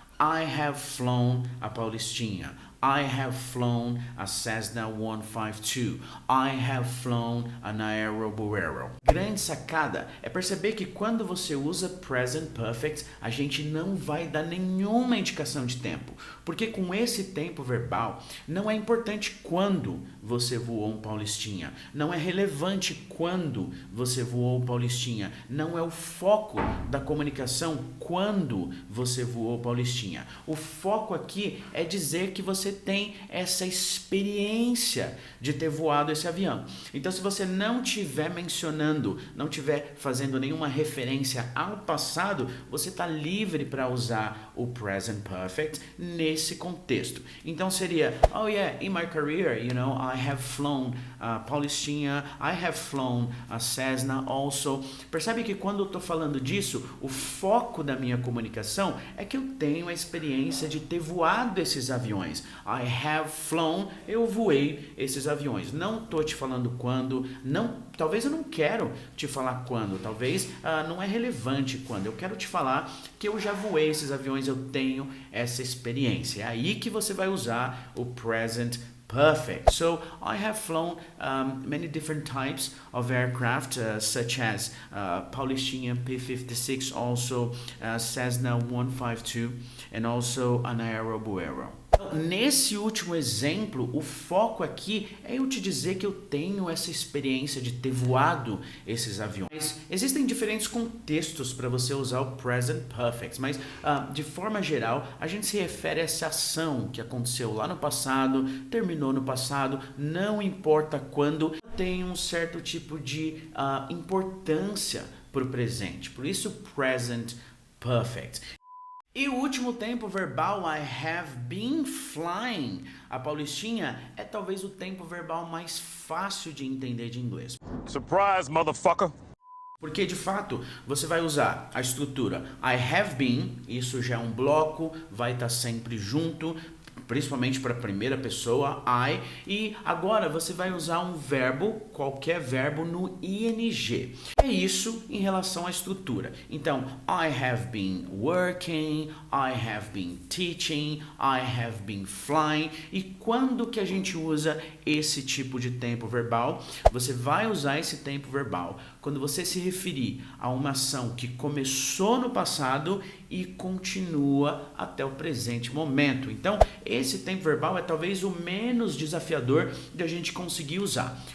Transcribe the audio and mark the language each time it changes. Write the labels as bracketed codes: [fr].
[en] I have flown, a Paulistinha. I have flown a Cessna 152. I have flown an Aerobuero. [pt] Grande sacada é perceber que quando você usa present perfect, a gente não vai dar nenhuma indicação de tempo. Porque com esse tempo verbal, não é importante quando você voou um Paulistinha. Não é relevante quando você voou um Paulistinha. Não é o foco da comunicação quando você voou Paulistinha. O foco aqui é dizer que você tem essa experiência de ter voado esse avião. Então, se você não estiver mencionando, não estiver fazendo nenhuma referência ao passado, você está livre para usar o present perfect nesse contexto. Então, seria, [en] oh yeah, in my career, you know, I have flown a Paulistinha, I have flown a Cessna also. [pt] Percebe que quando eu estou falando disso, o foco da minha comunicação é que eu tenho a experiência de ter voado esses aviões. [en] I have flown, [pt] eu voei esses aviões. Não estou te falando quando, não, talvez eu não quero te falar quando, talvez não é relevante quando. Eu quero te falar que eu já voei esses aviões, eu tenho essa experiência. É aí que você vai usar o present [en] perfect. So I have flown many different types of aircraft, such as Paulistinha P-56, also Cessna 152, and also an Aerobuero. [pt] Nesse último exemplo, o foco aqui é eu te dizer que eu tenho essa experiência de ter voado esses aviões. Existem diferentes contextos para você usar o present perfect, mas de forma geral, a gente se refere a essa ação que aconteceu lá no passado, terminou no passado, não importa quando, tem um certo tipo de importância para o presente. Por isso, present perfect. E o último tempo verbal, [en] I have been flying. [pt] A Paulistinha é talvez o tempo verbal mais fácil de entender de inglês. [en] Surprise, motherfucker! [pt] Porque, de fato, você vai usar a estrutura [en] I have been, [pt] isso já é um bloco, vai estar sempre junto, principalmente para a primeira pessoa, I, e agora você vai usar um verbo, qualquer verbo, no ing. É isso em relação à estrutura. Então, [en] I have been working, I have been teaching, I have been flying. [pt] E quando que a gente usa esse tipo de tempo verbal? Você vai usar esse tempo verbal quando você se referir a uma ação que começou no passado e continua até o presente momento. Então, esse tempo verbal é talvez o menos desafiador de a gente conseguir usar.